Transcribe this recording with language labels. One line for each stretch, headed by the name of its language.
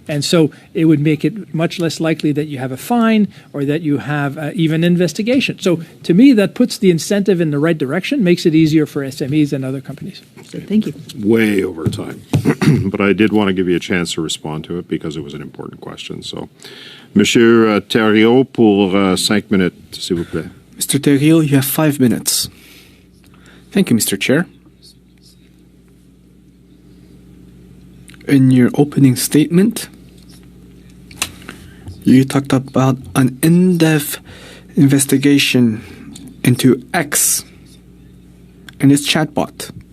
English: And so it would make it much less likely that you have a fine or that you have even investigation. So to me, that puts the incentive in the right direction, makes it easier for SMEs and other companies. Thank you. Way over time. But I did want to give you a chance to respond to it because it was an important question.
French: So, Monsieur Thériault, pour 5 minutes, s'il vous plaît.
English: Mr. Thériault, you have 5 minutes. Thank you, Mr. Chair. In your opening statement, you talked about an in-depth investigation into X and its chatbot.